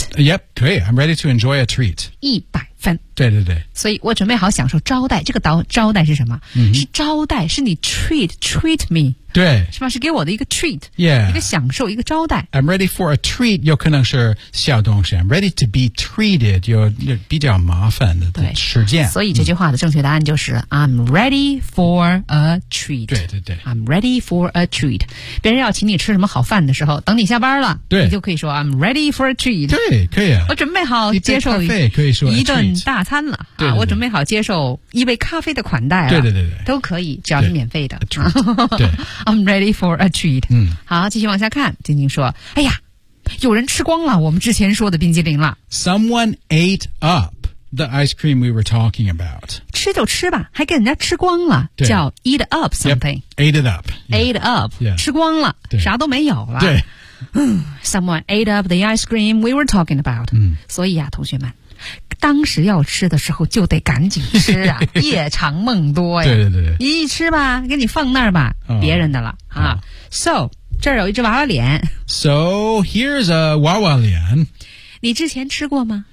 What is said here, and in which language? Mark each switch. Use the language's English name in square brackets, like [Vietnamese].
[English] Yep, [Chinese] 可以 [English] ,I'm ready to enjoy a treat. 100 [Chinese] 对对对所以我准备好享受招待这个招待是什么、嗯、是招待是你 [English] treat me [Chinese] 对是吧是给我的一个 treat、 [English] yeah. [Chinese] 一个享受一个招待 [English] I'm ready for a treat [Chinese] 有可能是小东西 [English] I'm ready to be treated [Chinese] 有比较麻烦的时间所以这句话的正确答案就是、嗯、 [English] I'm ready for a treat [Chinese] 对对对 [English] I'm ready for a treat [Chinese] 别人要请你吃什么好饭的时候等你下班了对你就可以说 [English] I'm ready for a treat [Chinese] 对可以啊我准备好接受一杯咖啡可以说一顿大餐了对对对啊！我准备好接受一杯咖啡的款待了。对对对对，都可以，只要是免费的。对 [English] ，I'm ready for a treat。 [Chinese] 嗯，好，继续往下看。晶晶说：“哎呀，有人吃光了我们之前说的冰激凌了。 [English] ”Someone ate up the ice cream we were talking about。 [Chinese] 吃就吃吧，还给人家吃光了，叫 [English] eat up something. Yep, ate it up. Yeah, ate up,、 yeah. [Chinese] 吃光了，啥都没有了。对。 [English] Someone ate up the ice cream we were talking about.、 [Chinese] 嗯、所以啊，同学们，当时要吃的时候就得赶紧吃啊，夜长梦多呀。对对对。你一吃吧，给你放那儿吧、哦、别人的了、哦、啊。 So, 这儿有一只娃娃脸。 [English] So, here's a 娃娃脸。 [Chinese] 你之前吃过吗？